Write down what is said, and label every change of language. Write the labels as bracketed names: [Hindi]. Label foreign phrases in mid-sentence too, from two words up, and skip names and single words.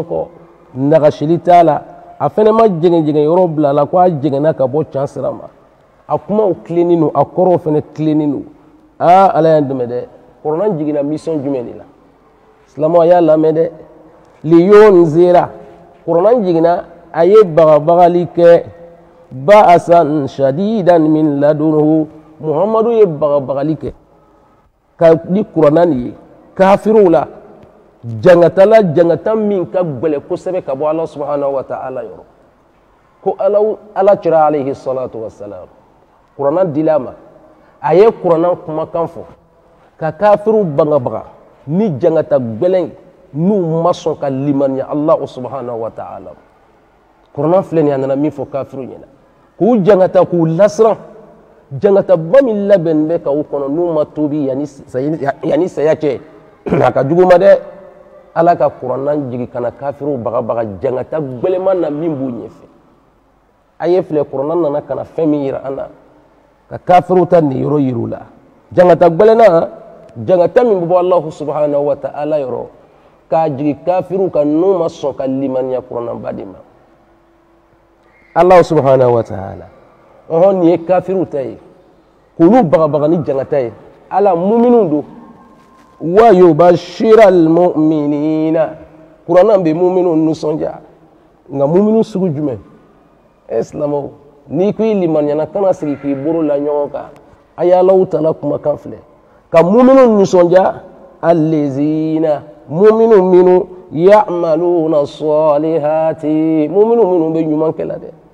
[Bambara] kɔ nagasili t'a la a fɛnɛ ma jɛngɛn yɔrɔ bila a la ko a jɛngɛnna ka bɔ can sira ma a kumaw tilennen don a kɔrɔw fɛnɛ tilennen don Ala y'an dɛmɛ dɛ kuranɛ jiginna mission jumɛn de la silamɛw a y'a lamɛn dɛ liyunzira kuranɛ jiginna a ye bagabagali kɛ [Arabic] بأسا شديدا من لدنه [Bambara] Muhamadu ye bagabagali kɛ ka ni kuranɛ nin ye kafiruw la jangata min ka gbɛlɛ kosɛbɛ ka bɔ Ala [Arabic] سبحانه وتعالى [Bambara] yɔrɔ ko Ala cira [Arabic] عليه الصلاة والسلام [Bambara] kuranɛ dila ma a ye kuranɛ kumakan fɔ ka kafiruw bangabaga ni jangata gbɛlɛn n'u ma sɔn ka limaniya [Arabic] الله سبحانه وتعالى [Bambara] kuranɛ filɛ nin a nana min fɔ kafiruw ɲɛna k'u jangata k'u lasiran jangata ba min labɛn bɛ ka u kɔnɔ n'u ma tuubi yani saya cɛ a ka jugu ma dɛ Ala ka kuranɛ jigi kana kafiruw bagabaga jangata gbɛlɛman na min b'u ɲɛfɛ a ye filɛ kuranɛ nana kana fɛn min yira an na ka kafiruw ta nin yɔrɔ yir'u la jangata gbɛlɛnna jangata min bɛ bɔ [Arabic] الله سبحانه وتعالى [Bambara] yɔrɔ k'a jigi kafiruw kan n'u ma sɔn ka limaniya kuranɛba de ma [Arabic] الله سبحانه وتعالى [Bambara] nin ye kafiruw ta ye k'olu bagabaga ni jangata ye Ala muminun don [Arabic] ويبشر المؤمنين [Bambara] kuranɛ bɛ muminun nisɔndiya nka muminu sugu jumɛn silamɛw n'i ko i limaniyana kana sigi k'i bolo la ɲɔgɔn kan a ye Alahu Taala kumakan filɛ ka muminu nisɔndiya allezina muminu minnu [Arabic] يعملون الصالحات [Bambara] muminu minnu bɛ ɲuman kɛla dɛ